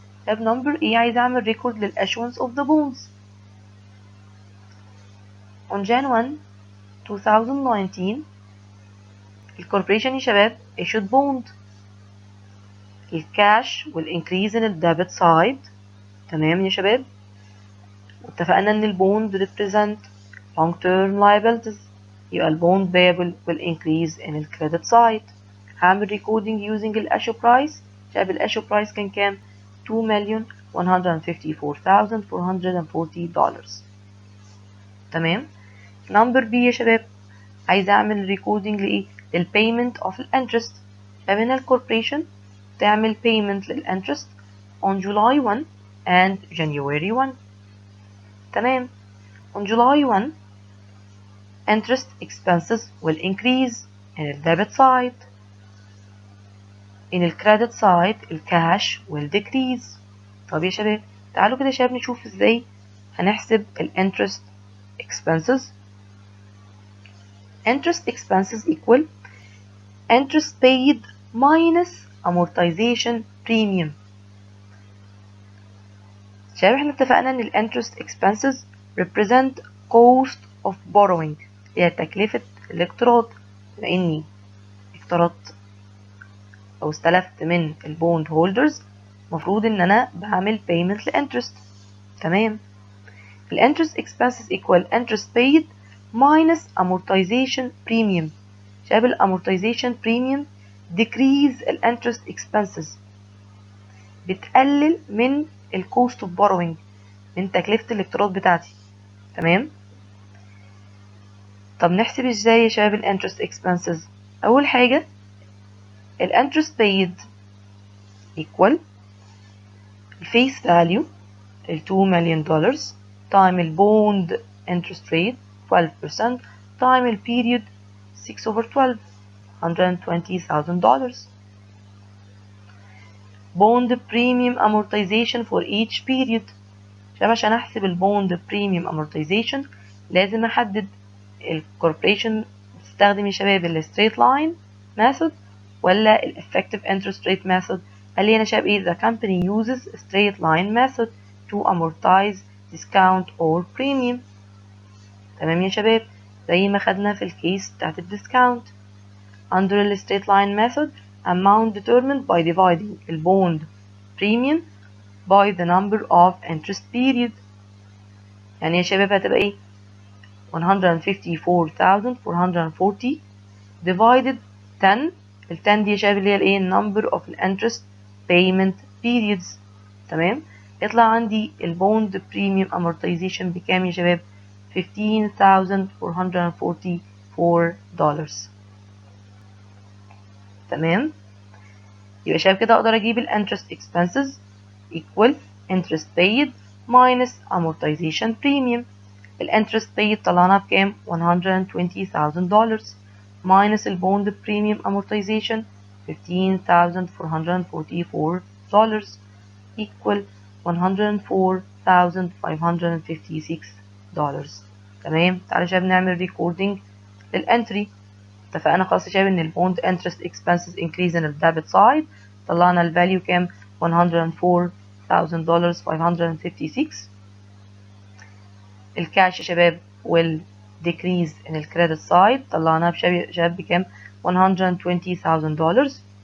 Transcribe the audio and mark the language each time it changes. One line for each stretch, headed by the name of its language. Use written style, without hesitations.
English: طب نمبر
Arabic: ايه عايز اعمل
English: Record للاشونس of the bonds. On Jan 1, 2019 الكوربريشن
Arabic: يا شباب
English: issued bond. الكاش will increase in the debit side.
Arabic: تمام يا شباب. واتفقنا ان
English: البوند represent long term liabilities، يبقى البوند payable will increase in the credit side. هعمل recording using الاشو برايس. شباب الاشو برايس
Arabic: كان كام؟
English: $2,154,440. تمام. Number B
Arabic: يا شباب، عايزة اعمل
English: recording لايه؟ للpayment of الانترست. فمن الكوربريشن تعمل payment للانترست on July 1 and January 1.
Arabic: تمام.
English: On July 1 interest expenses will increase in the debit side. In the credit side الكاش will decrease.
Arabic: طب يا شباب تعالوا كده يا شباب نشوف ازاي هنحسب ال interest expenses.
English: Interest expenses equal interest paid minus amortization premium.
Arabic: شباب احنا اتفقنا ان ال
English: interest expenses represent cost of borrowing،
Arabic: هي تكلفة الاقتراض. لاني اقترضت او استلفت من البوند هولدرز، مفروض ان انا بعمل payment لانترست. تمام.
English: الانترست expenses equal interest paid minus amortization premium.
Arabic: شباب
English: الامورتيزيشن premium decrease الانترست expenses،
Arabic: بتقلل من الكوست اوف borrowing، من تكلفة الاقتراض بتاعتي. تمام. طب نحسب ازاي يا شباب
English: الانترست expenses؟ اول حاجة الانترست paid equal الفيس فاليو ال $2 million time البوند interest rate 12% time البيريود 6/12 $120,000. bond premium amortization for each period. شباب عشان احسب البوند premium amortization
Arabic: لازم احدد
English: الكوربريشن تستخدم يا شباب ال straight line method ولا ال effective interest rate method.
Arabic: قال لي انا شباب ايه؟
English: the company uses straight line method to amortize discount or premium.
Arabic: تمام يا شباب، زي ما خدنا في الكيس بتاعت الديسكاونت.
English: under the straight line method amount determined by dividing the bond premium by the number of interest period.
Arabic: يعني يا شباب هتبقى ايه؟ 154,440 divided 10. ال 10 دي يا شباب اللي هي الايه؟
English: number of interest payment periods.
Arabic: تمام. يطلع عندي البوند بريميوم amortization بكام يا شباب؟ $15,444. تمام. يبقى شباب كده اقدر اجيب
English: ال interest expenses equal interest paid minus amortization premium. ال interest paid طلعنا بكام؟ $120,000 minus ال bond premium amortization $15,444 equal $104,556.
Arabic: تمام. تعالى يا شباب نعمل recording للانتري. اتفقنا خلاص يا شباب ان
English: البوند interest expenses increase in the debit side.
Arabic: طلعنا الفاليو كام؟ $104,556.
English: الكاش يا شباب will decrease in the credit side.
Arabic: طلعناها شباب بكام؟ $120,000.